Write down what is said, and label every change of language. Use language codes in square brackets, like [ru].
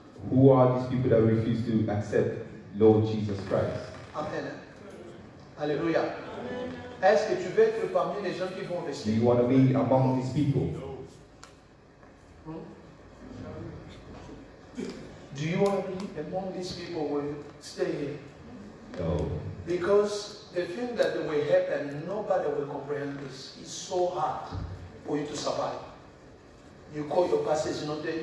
[en] Who are these people that refuse to accept Lord Jesus Christ? Amen. Alléluia. [fr] Est-ce que tu veux être parmi les gens qui vont rester? [en] Do you want to be among these people? Do you want to be among these people who will stay here? No. Because the thing that will happen, nobody will comprehend this. It's so hard for you to survive. You call your pastor, is not there.